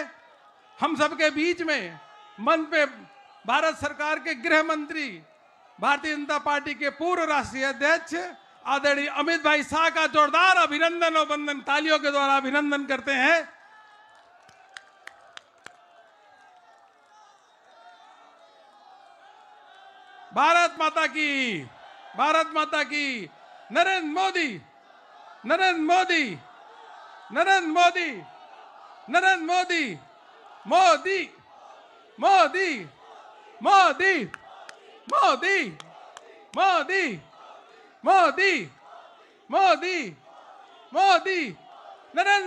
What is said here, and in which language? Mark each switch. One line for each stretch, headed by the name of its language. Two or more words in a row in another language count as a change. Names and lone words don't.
Hindi: हम सबके बीच में मंच पे भारत सरकार के गृह मंत्री, भारतीय जनता पार्टी के पूर्व राष्ट्रीय अध्यक्ष आदरणीय अमित भाई शाह का जोरदार अभिनंदन और वंदन तालियों के द्वारा अभिनंदन करते हैं। भारत माता की, भारत माता की। नरेंद्र मोदी, नरेंद्र मोदी, नरेंद्र मोदी, नरेंद्र मोदी, मोदी, मोदी, मोदी मोदी मोदी मोदी मोदी मोदी नरेंद्र